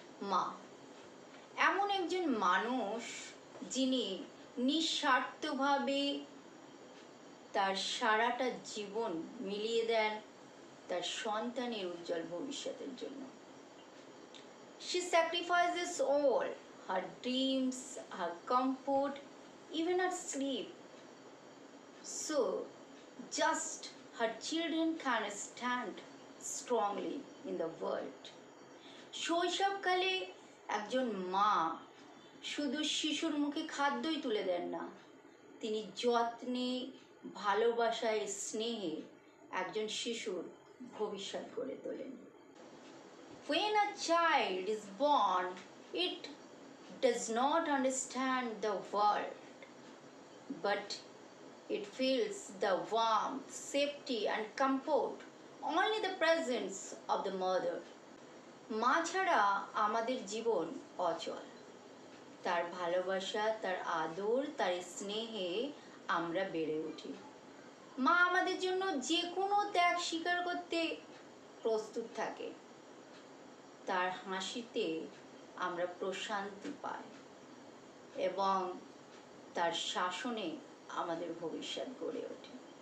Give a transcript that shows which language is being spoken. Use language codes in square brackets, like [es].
[bn] মা এমন একজন মানুষ যিনি নিঃস্বার্থভাবে তার সারাটা জীবন মিলিয়ে দেন তার সন্তানের উজ্জ্বল ভবিষ্যতের জন্য। [en] She sacrifices all, her dreams, her comfort, even her sleep, so just her children can stand strongly in the world. [bn] শৈশবকালে একজন মা শুধু শিশুর মুখে খাদ্যই তুলে দেন না, তিনি যত্নে, ভালোবাসায়, স্নেহে একজন শিশুর ভবিষ্যৎ গড়ে তোলেন। [en] When a child is born, it does not understand the world, but it feels the warmth, safety and comfort, only the presence of the mother. [bn] মা ছাড়া আমাদের জীবন অচল। তার ভালোবাসা, তার আদর, তার স্নেহে আমরা বেড়ে উঠি। মা আমাদের জন্য যে কোনো ত্যাগ স্বীকার করতে প্রস্তুত থাকে। তার হাসিতে আমরা প্রশান্তি পাই এবং তার শাসনে আমাদের ভবিষ্যৎ গড়ে ওঠে।